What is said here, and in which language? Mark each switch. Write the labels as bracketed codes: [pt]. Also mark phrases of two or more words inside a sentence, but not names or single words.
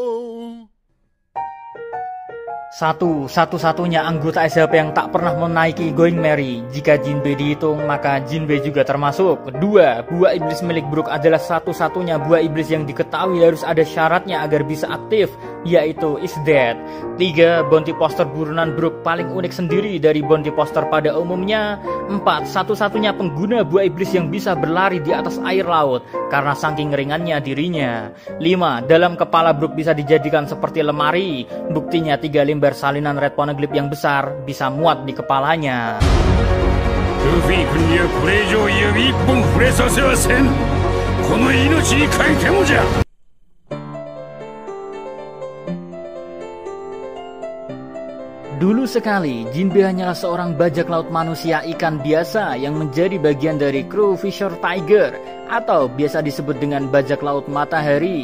[id] Satu-satunya anggota SLP yang tak pernah menaiki Going Merry. Jika Jinbe dihitung, maka Jinbe juga termasuk. Kedua, buah iblis milik Brook adalah satu-satunya buah iblis yang diketahui harus ada syaratnya agar bisa aktif, yaitu [en] is dead. [id] 3. [en] Bounty poster [id] burunan Brook paling unik sendiri dari [en] bounty poster [id] pada umumnya. 4. Satu-satunya pengguna buah iblis yang bisa berlari di atas air laut karena saking ringannya dirinya. 5. Dalam kepala Brook bisa dijadikan seperti lemari. Buktinya 3 lembar salinan Red Poneglyph yang besar bisa muat di kepalanya. [ja] Luffy君にはこれ以上指一本触れさせはせん。この命にかけてもじゃ。 [id] Dulu sekali, Jinbe hanyalah seorang bajak laut manusia ikan biasa yang menjadi bagian dari kru Fisher Tiger, atau biasa disebut dengan bajak laut matahari.